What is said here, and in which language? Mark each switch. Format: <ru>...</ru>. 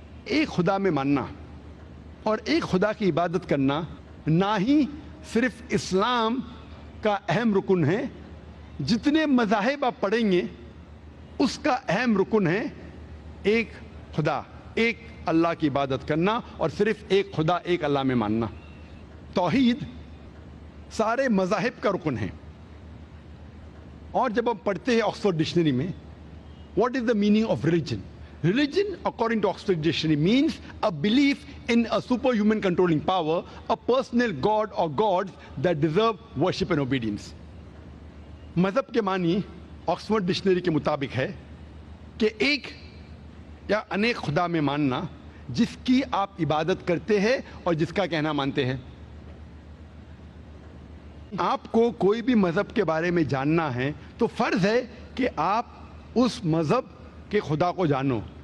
<hi>एक खुदा में मानना और एक खुदा की इबादत करना ना ही सिर्फ इस्लाम का अहम रुकन है, जितने मज़ाहिब आप पढ़ेंगे उसका अहम रुकन है एक खुदा, एक अल्लाह की इबादत करना और सिर्फ एक खुदा, एक अल्लाह में मानना। तौहीद सारे मज़ाहिब का रुकन है। और जब हम पढ़ते हैं ऑक्सफोर्ड डिक्शनरी में,</hi> <en>What is the meaning of religion? Religion, according to Oxford Dictionary, means a belief in a superhuman controlling power, a personal god or gods that deserve worship and obedience.</en> <hi>मजहब के मानी Oxford dictionary के मुताबिक है कि एक या अनेक खुदा में मानना जिसकी आप इबादत करते हैं और जिसका कहना मानते हैं। आपको कोई भी मजहब के बारे में जानना है तो फर्ज है कि आप उस मजहब के खुदा को जानो।</hi>